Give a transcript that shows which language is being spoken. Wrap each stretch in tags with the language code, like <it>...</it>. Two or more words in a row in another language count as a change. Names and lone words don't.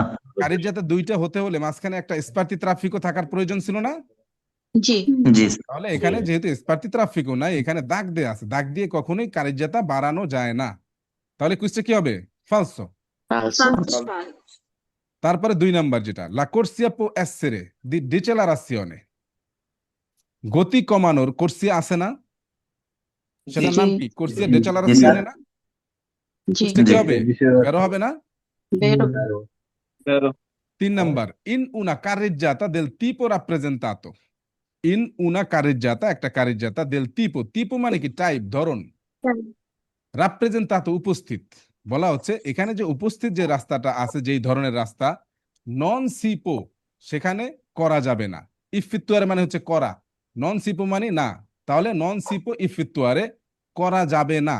<bn>কার্রিজ্জাতা দুইটা হতে হলে মাঝখানে একটা স্পার্তি ট্রাফিকও থাকার প্রয়োজন ছিল না? জি জি স্যার। তাহলে এখানে যেহেতু স্পার্তি ট্রাফিকও নাই, এখানে দাগ দেয়া আছে, দাগ দিয়ে কখনোই কার্রিজ্জাতা বাড়ানো যায় না। তাহলে কুইজটা কি হবে? ফালসো।</bn> <it>falso</it> <bn>তারপরে 2 নাম্বার যেটা,</bn> <it>la corsia può essere di decelerazione,</it> <bn>গতি কমানোর কোর্সিয়া আছে না? সেটার জি নাম কি? কোর্সিয়া জি জি স্যার। ডেচেলারাসিওনে না? জি কুইজটা কি জি। হবে? বিষয় বেরো হবে না? বেরো 3 নাম্বার,</bn> <it>in una carreggiata del tipo rappresentato, in una carreggiata,</it> <bn>একটা কারেজ্জাতা,</bn> <it>del tipo, tipo</it> <bn>মানে কি? টাইপ, ধরন, রাপ্রেজেন্তাতো উপস্থিত। বলা হচ্ছে এখানে যে উপস্থিত যে রাস্তাটা আছে, যেই ধরনের রাস্তা,</bn> <it>non si può,</it> <bn>সেখানে করা যাবে না। ইফিত্তুয়ারে মানে হচ্ছে করা,</bn> <it>non si può</it> <bn>মানে না। তাহলে</bn> <it>non si può effettuare</it> <bn>করা যাবে না।</bn>